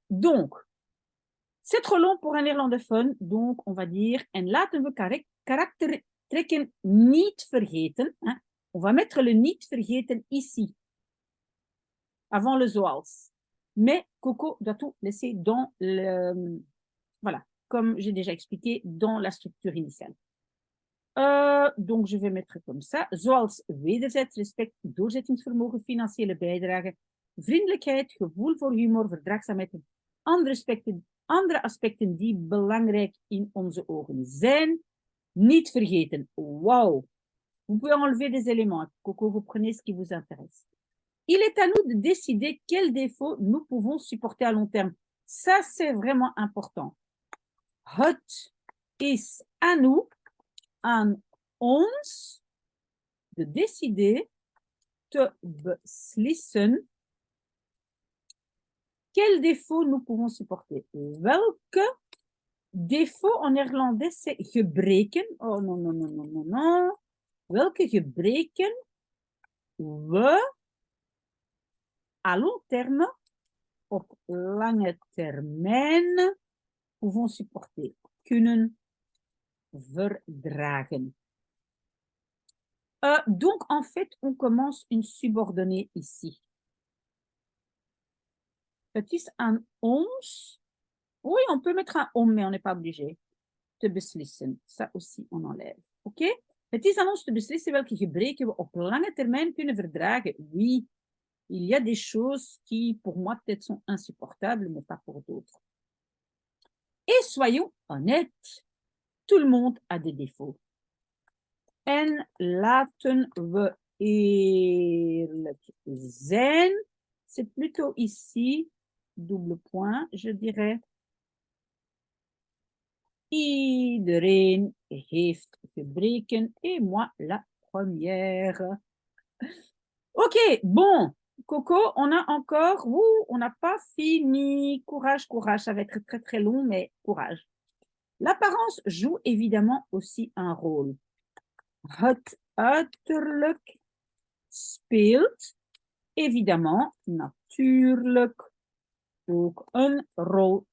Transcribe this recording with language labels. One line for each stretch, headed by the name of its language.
French: Donc, c'est trop long pour un néerlandophone, donc on va dire
Dutch: en laten we karaktertrekken niet vergeten.
French: Hein? On va mettre le
Dutch: niet vergeten
French: ici, avant le
Dutch: zoals.
French: Mais Coco doit tout laisser dans le... Voilà, comme j'ai déjà expliqué, dans la structure initiale. Donc, je vais mettre comme ça.
Dutch: Zoals wederzijds respect, doorzettingsvermogen, financiële bijdrage, vriendelijkheid, gevoel voor humor, verdraagzaamheid, andere aspecten die belangrijk in onze ogen zijn. Niet vergeten. Wow!
French: Vous pouvez enlever des éléments. Coco, vous prenez ce qui vous intéresse. Il est à nous de décider quels défauts nous pouvons supporter à long terme. Ça, c'est vraiment important.
Dutch: Het is
French: à nous,
Dutch: aan ons,
French: de décider,
Dutch: te beslissen,
French: quels défauts nous pouvons supporter.
Dutch: Welke
French: défaut en néerlandais, c'est
Dutch: gebreken.
French: Oh non, non, non, non, non, non.
Dutch: Welke gebreken we
French: à long terme,
Dutch: op lange termijn,
French: pouvons supporter,
Dutch: kunnen verdragen.
French: Donc, en fait, on commence une subordonnée ici.
Dutch: Het is aan ons.
French: Oui, on peut mettre un om, mais on n'est pas obligé.
Dutch: Te beslissen.
French: Ça aussi, on enlève. OK?
Dutch: Het is aan ons te beslissen welke gebreken we op lange termijn kunnen verdragen.
French: Oui, il y a des choses qui, pour moi, peut-être sont insupportables, mais pas pour d'autres. Et soyons honnêtes, tout le monde a des défauts.
Dutch: En laten we eerlijk zijn.
French: C'est plutôt ici, double point, je dirais.
Dutch: Iedereen heeft gebreken
French: et moi la première. Ok, bon, Coco, on a encore, on n'a pas fini. Courage, courage, ça va être très très long, mais courage. L'apparence joue évidemment aussi un rôle.
Dutch: Het uiterlijk speelt
French: évidemment,
Dutch: natuurlijk, ook een rôle.